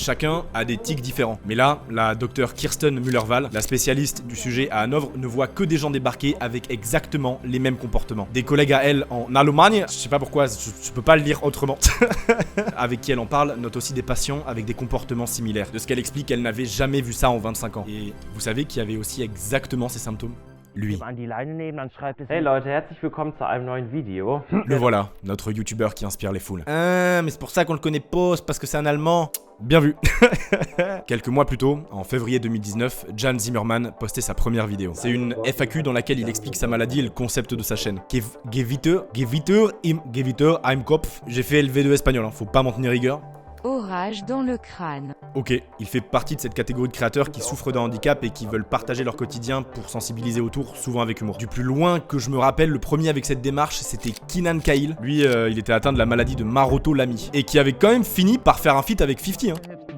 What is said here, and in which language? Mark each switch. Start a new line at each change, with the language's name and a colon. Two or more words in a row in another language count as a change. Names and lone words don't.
French: Chacun a des tics différents. Mais là, la docteure Kirsten Müller-Wahl, la spécialiste du sujet à Hanovre, ne voit que des gens débarquer avec exactement les mêmes comportements. Des collègues à elle en Allemagne, je sais pas pourquoi, je peux pas le lire autrement, avec qui elle en parle, note aussi des patients avec des comportements similaires. De ce qu'elle explique, elle n'avait jamais vu ça en 25 ans. Et vous savez qui avait aussi exactement ces symptômes? Lui.
German: Hey Leute, herzlich willkommen zu einem neuen Video.
French: Le voilà, notre youtubeur qui inspire les foules. Mais c'est pour ça qu'on le connaît pas, c'est parce que c'est un allemand. Bien vu. Quelques mois plus tôt, en février 2019, Jan Zimmerman postait sa première vidéo. C'est une FAQ dans laquelle il explique sa maladie et le concept de sa chaîne.
German: Gewitter im Kopf.
French: J'ai fait LV2 espagnol, hein, faut pas m'en tenir rigueur. Orage dans le crâne. Ok, il fait partie de cette catégorie de créateurs qui souffrent d'un handicap et qui veulent partager leur quotidien pour sensibiliser autour, souvent avec humour. Du plus loin que je me rappelle, le premier avec cette démarche, c'était Keenan Cahill. Lui, il était atteint de la maladie de Maroto-Lamy. Et qui avait quand même fini par faire un feat avec 50, hein.